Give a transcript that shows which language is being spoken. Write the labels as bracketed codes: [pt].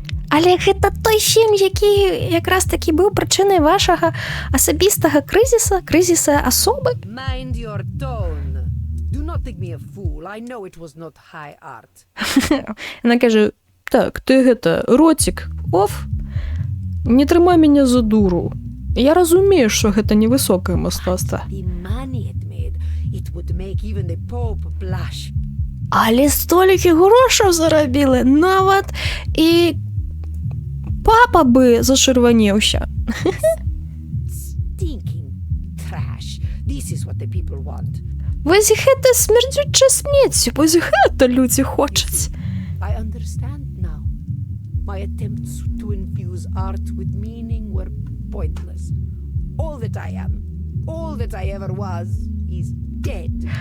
[be] Але гэта той фільм, які якраз таки быў прычынай вашага асабістага крызіса асобы. [en] Mind your tone. Do not think me a fool. I know it was not high art. [be] Яна кажа, так, ты гэта, ротик, оф, не трымай мяне за дуру. Я разумею, што гэта невысокае мастацтва. [en] The money it made, it would make even the Pope blush. [be] Але столькі грошаў зарабілі, нават і папа бы зачырванеўся. [en] Stinking trash. This is what the people want. [be] Вось гэта смердючае смецце, вось гэта людзі хочуць. [en] I understand now. My attempts to infuse art with meaning were pointless. All that I am, all that I ever was, is dead.